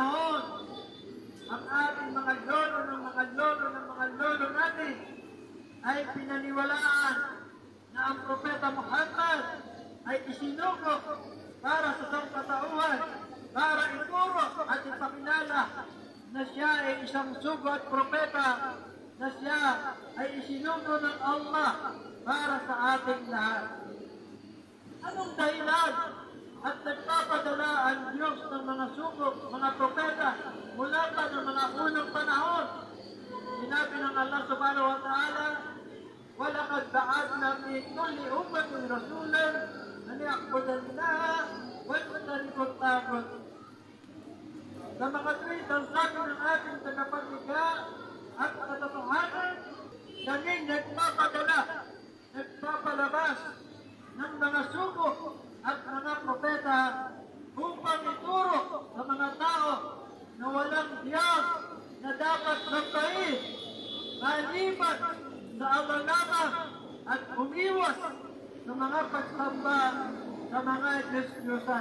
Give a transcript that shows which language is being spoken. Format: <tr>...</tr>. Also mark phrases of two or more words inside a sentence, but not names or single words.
<tl>Ang ating mga lolo ng mga lolo ang Propeta Muhammad ay isinugo para sa sangkatauhan, para ituro at ipakilala na siya ay isang sugo at propeta, na siya ay isinugo ng Allah para sa ating lahat. Anong dahilan at nagpapadala ang Diyos ng mga sugo, mga propeta mula pa ng mga unang panahon? Sinabi ng Allah</tl> <ar>سبحانه وتعالى, وَلَقَدْ بَعَثْنَا فِي كُلِّ أُمَّةٍ رَسُولًا أَنِ اعْبُدُوا اللَّهَ وَاجْتَنِبُوا الطَّاغُوتَ.</ar> <tl>Sa mga tweet, ang sabi ng ating tagapaglikha at katotohanan, kami nagpapadala, nagpapalabas ng mga sugo at mga propeta upang ituro sa mga tao na walang Diyos na dapat sambahin maliban sa Allah lamang at umiwas sa mga pagsamba sa mga Diyos-Diyosan.</tl>